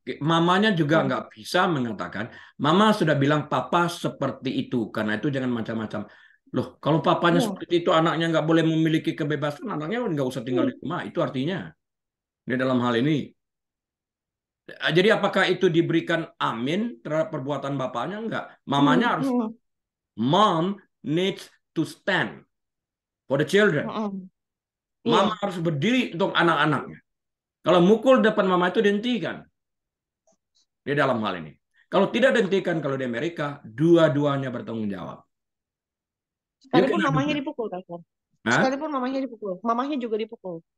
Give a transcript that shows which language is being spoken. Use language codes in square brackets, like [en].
[id] Mamanya juga nggak bisa mengatakan, Mama sudah bilang papa seperti itu, karena itu jangan macam-macam. Loh, kalau papanya Iya. seperti itu, anaknya nggak boleh memiliki kebebasan, anaknya nggak usah tinggal di rumah. Itu artinya, di dalam hal ini. Jadi apakah itu diberikan amin terhadap perbuatan bapaknya? Enggak. Mamanya harus, [en] mom needs to stand for the children. [id] Iya. Mama harus berdiri untuk anak-anaknya. Kalau mukul depan mama itu dihentikan. Di dalam hal ini. Kalau tidak dihentikan, kalau di Amerika, dua-duanya bertanggung jawab. Sekalipun mamanya dipukul, Kak. Hah? Sekalipun mamanya dipukul. Mamanya juga dipukul.